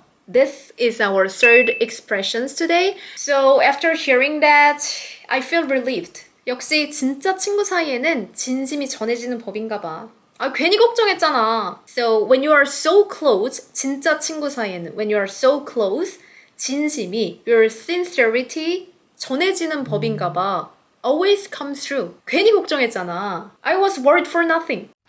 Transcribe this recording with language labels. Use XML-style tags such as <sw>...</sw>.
<en>This is our third expressions today. So after hearing that, I feel relieved.</en> <ko>역시 진짜 친구 사이에는 진심이 전해지는 법인가 봐. 괜히 걱정했잖아.</ko> <en>So when you are so close,</en> <ko>진짜 친구 사이에는</ko> <en>when you are so close,</en> <ko>진심이,</ko> <en>your sincerity</en> <ko>전해지는 법인가 봐.</ko> <en>Always comes through.</en> <ko>괜히 걱정했잖아.</ko> <en>I was worried for nothing.</en>